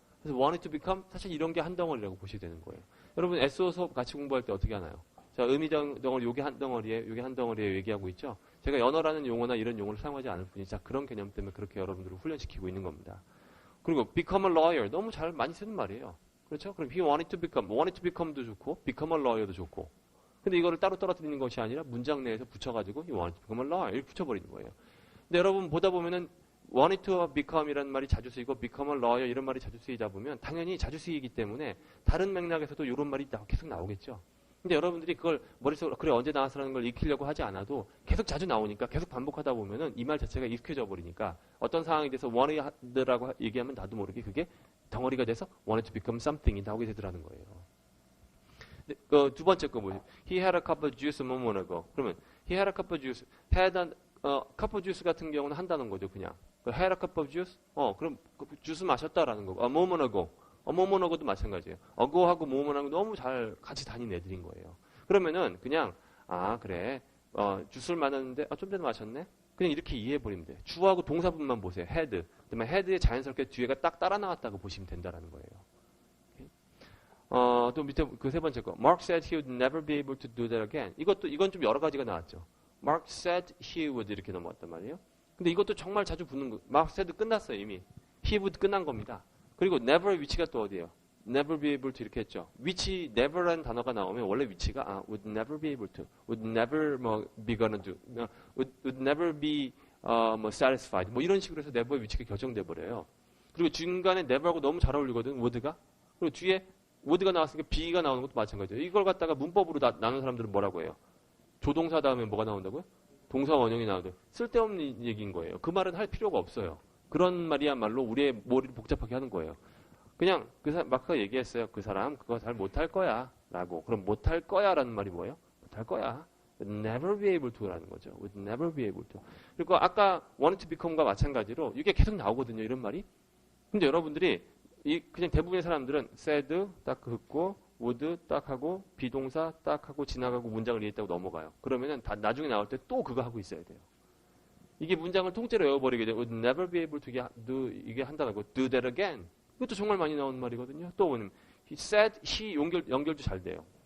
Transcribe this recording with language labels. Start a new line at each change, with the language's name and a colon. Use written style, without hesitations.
Korean: 그래서
English: wanted to become
Korean: 사실 이런 게 한 덩어리라고 보시게 되는 거예요. 여러분 SO 수업 같이 공부할 때 어떻게 하나요? 자, 의미 덩어리 요게 한 덩어리에 요게 한 덩어리에 얘기하고 있죠. 제가 연어라는 용어나 이런 용어를 사용하지 않을 뿐이지 자, 그런 개념 때문에 그렇게 여러분들을 훈련시키고 있는 겁니다. 그리고
English: become a lawyer
Korean: 너무 잘 많이 쓰는 말이에요. 그렇죠? 그럼
English: he wanted to become
Korean: 도 좋고
English: become a lawyer
Korean: 도 좋고. 근데 이거를 따로 떨어뜨리는 것이 아니라 문장 내에서 붙여가지고
English: he wanted to become a lawyer
Korean: 이렇게 붙여버리는 거예요. 근데 여러분 보다 보면은
English: wanted to become
Korean: 이라는 말이 자주 쓰이고
English: become a lawyer
Korean: 이런 말이 자주 쓰이다 보면 당연히 자주 쓰이기 때문에 다른 맥락에서도 이런 말이 계속 나오겠죠. 근데 여러분들이 그걸 머릿속으로 그래 언제 나왔어라는 걸 익히려고 하지 않아도 계속 자주 나오니까 계속 반복하다 보면은 이 말 자체가 익숙해져 버리니까 어떤 상황이 돼서 wanted라고 얘기하면 나도 모르게 그게 덩어리가 돼서
English: wanted to become something
Korean: 이 나오게 되더라는 거예요. 두 번째 거 뭐예요?
English: He had a cup of juice a moment ago.
Korean: 그러면
English: he had a cup of juice. cup of juice
Korean: 같은 경우는 한다는 거죠, 그냥.
English: had a cup of juice?
Korean: 그럼 주스 마셨다라는 거고.
English: a moment ago. a moment ago
Korean: 도 마찬가지예요. ago하고 moment하고 너무 잘 같이 다닌 애들인 거예요. 그러면은 그냥 그래. 주스를 마셨는데 좀 전에 마셨네. 그냥 이렇게 이해해버리면 돼요. 주어하고 동사분만 보세요.
English: had.
Korean: 그다음에 had에 자연스럽게 뒤에가 딱 따라 나왔다고 보시면 된다라는 거예요. 또 밑에 그 세 번째 거.
English: Mark said he would never be able to do that again.
Korean: 이건 좀 여러 가지가 나왔죠.
English: Mark said he would
Korean: 이렇게 넘어왔단 말이에요. 근데 이것도 정말 자주 붙는 거.
English: Mark said
Korean: 끝났어요, 이미.
English: he would
Korean: 끝난 겁니다. 그리고 never 위치가 또 어디예요?
English: never be able to
Korean: 이렇게 했죠. 위치 never라는 단어가 나오면 원래 위치가
English: would never be able to, would never be gonna do, would never be
Korean: 뭐 satisfied 뭐 이런 식으로 해서 never의 위치가 결정돼 버려요. 그리고 중간에 never하고 너무 잘 어울리거든 word가. 그리고 뒤에 word가 나왔으니까 be가 나오는 것도 마찬가지예요. 이걸 갖다가 문법으로 나눈 사람들은 뭐라고 해요? 조동사 다음에 뭐가 나온다고요? 동사 원형이 나오는데 쓸데없는 얘기인 거예요. 그 말은 할 필요가 없어요. 그런 말이야말로 우리의 머리를 복잡하게 하는 거예요. 그냥 마크가 얘기했어요. 그 사람 그거 잘 못할 거야 라고. 그럼 못할 거야 라는 말이 뭐예요? 못할 거야.
English: Would never be able to
Korean: 라는 거죠.
English: Would never be able to.
Korean: 그리고 아까 wanted to become과 마찬가지로 이게 계속 나오거든요. 이런 말이. 근데 여러분들이 그냥 대부분의 사람들은 said 딱 긋고 would 딱 하고 비동사 딱 하고 지나가고 문장을 이해했다고 넘어가요. 그러면은 나중에 나올 때 또 그거 하고 있어야 돼요. 이게 문장을 통째로 외워버리게 되면
English: would never be able to do
Korean: 이게 한다고
English: do that again.
Korean: 이것도 정말 많이 나오는 말이거든요. 또 뭐냐면
English: he said, he
Korean: 연결도 잘 돼요.